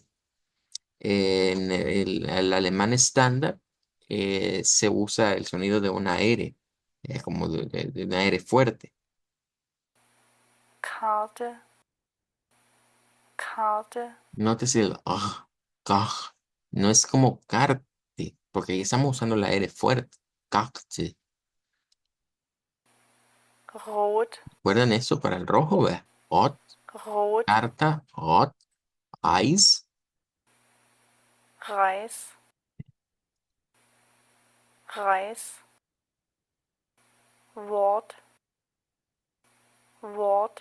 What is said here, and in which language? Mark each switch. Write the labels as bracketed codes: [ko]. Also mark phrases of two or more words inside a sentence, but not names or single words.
[es] En el alemán estándar se usa el sonido de una R, como de una R fuerte. [de] Karte, Karte, [es] Nótese el kach. No es como carte, porque ahí estamos usando la R fuerte. [de] Karte. Rot, [es] ¿Recuerdan eso para el rojo? Vea. Ot, [de] Rot, [es] carta, ot, ice. [de] Reis, Reis, Wort, Wort,